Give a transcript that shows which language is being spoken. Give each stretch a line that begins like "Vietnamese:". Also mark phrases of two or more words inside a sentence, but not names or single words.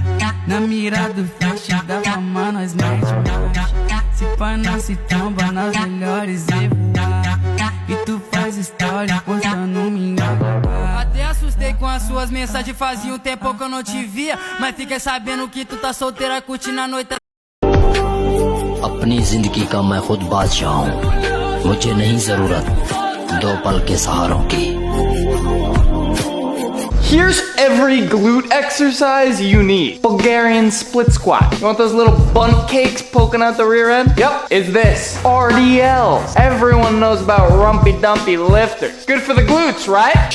Portuguese: Na mira do flash da fama nós mete marcha. Se pá nós se tromba nas melhores evoadas. E tu faz stories postando minha glocada. Até assustei com as suas mensagens, fazia um tempo que eu não te via. Mas fiquei sabendo que tu tá solteira curtindo a noite.
Hindi: अपनी जिंदगी का मैं खुद बादशाह हूँ, मुझे नहीं जरूरत दो पल के सहारों की।
English: Here's every glute exercise you need. Bulgarian split squat. You want those little bunt cakes poking out the rear end? Yep, it's this. RDLs. Everyone knows about rumpy dumpy lifters. Good for the glutes, right?